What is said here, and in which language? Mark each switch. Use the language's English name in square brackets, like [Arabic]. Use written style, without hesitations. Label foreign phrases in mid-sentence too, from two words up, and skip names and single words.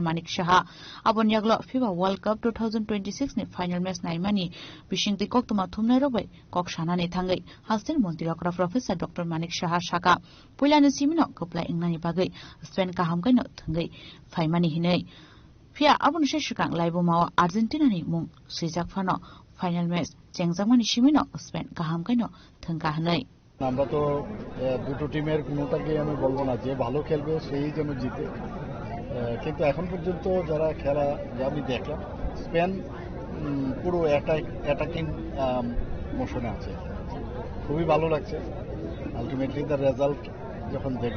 [Kok Borok] Manik Shaha abon yaglo FIFA World Cup 2026 ni final match naimani bishingte koktuma thumnai robai kokshana ni thangai Hastin Montri okra Professor Dr. Manik Shaha Shaka Pulani Simino Kopla Ingnani Bagai Spain Kahamkai no Thangai Faimani Hinei Pia Abun Sheshukang Laibo Mawa Argentina ni Mung Sijak Fano Final Match Chengzamani Shimino Spain Kahamkai no Thangka Hanai [Bangla] আমরা তো দুটো টিমের কোনোটাকে আমি বলবো না যে ভালো খেলবে সেই যেন জিতে কিন্তু এখন পর্যন্ত যারা খেলা আমি দেখলাম স্পেন পুরো [English] attacking motion [Bangla] আছে খুবই ভালো লাগছে আলটিমেটলি তার রেজাল্ট যখন দেখবো